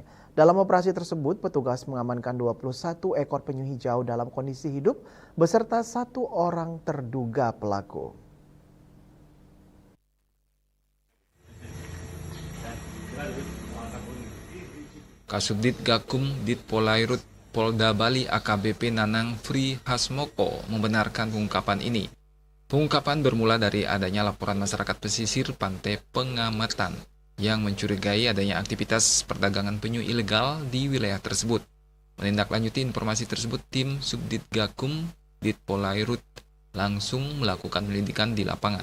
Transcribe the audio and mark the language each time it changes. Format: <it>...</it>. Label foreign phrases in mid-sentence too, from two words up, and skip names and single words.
<id>Dalam operasi tersebut, petugas mengamankan 21 ekor penyu hijau dalam kondisi hidup beserta 1 orang terduga pelaku. Kasubdit Gakum Ditpolairut Polda Bali AKBP Nanang Fri Hasmoko membenarkan pengungkapan ini. Pengungkapan bermula dari adanya laporan masyarakat pesisir pantai Pengamatan yang mencurigai adanya aktivitas perdagangan penyu ilegal di wilayah tersebut. Menindaklanjuti informasi tersebut, tim Subdit Gakum Ditpolairut langsung melakukan penyelidikan di lapangan.</id>